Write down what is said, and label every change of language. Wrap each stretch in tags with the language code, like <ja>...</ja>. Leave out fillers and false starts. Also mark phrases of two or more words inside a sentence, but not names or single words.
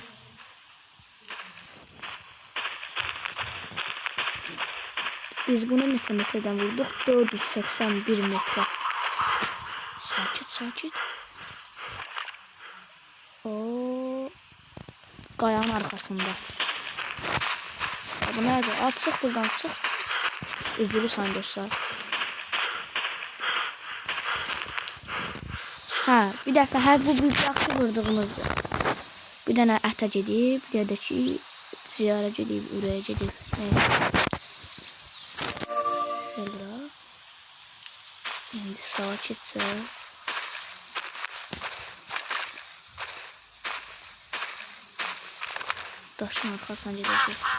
<tr>Biz bunu metreden vurduk. 481 metre. Sakit. O kayanın arkasında. Bu nerede? Çık buradan çık.</tr> <az>Üzülürsən dostlar. Bir dəfə bu bir yaxşı vurduğumuzdur. Bir dənə ətə gedib, bir də ki ziyarə gedib, ürəyə gedib. Sonra indi sakitcə daşın arxasına gedəcək.</az>